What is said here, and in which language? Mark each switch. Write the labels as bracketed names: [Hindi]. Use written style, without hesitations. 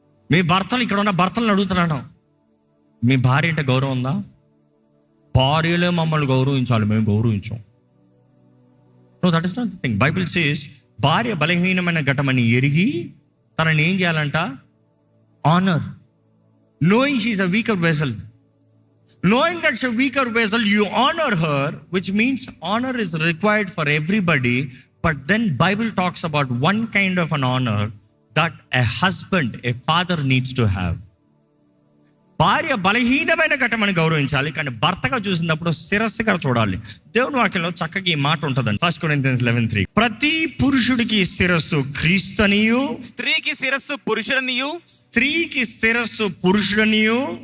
[Telugu] మీ భర్తలు, ఇక్కడ ఉన్న భర్తలను అడుగుతున్నాను, మీ భార్య అంటే గౌరవం ఉందా? భార్యలే మమ్మల్ని గౌరవించాలి, మేము గౌరవించాం. [English] No, that is not the thing. Bible says [Telugu] భార్య బలహీనమైన ఘటమని ఎరిగి తనని ఏం చేయాలంట? [English] Honour. Knowing she is a weaker vessel, knowing that she's a weaker vessel, you honor her, which means honor is required for everybody. But then Bible talks about one kind of an honor that a husband, a father needs to have. [Telugu] భార్య బలహీనమైన ఘటమని గౌరవించాలి, కానీ భర్తగా చూసినప్పుడు శిరస్సుగా చూడాలి. దేవుని వాక్యంలో చక్కగా ఈ మాట ఉంటుందండి. 1 Corinthians 11:3, ప్రతి పురుషుడికి శిరస్సు క్రీస్తునియు, స్త్రీకి శిరస్సు పురుషుడనియు, స్త్రీకి శిరస్సు పురుషుడనియు,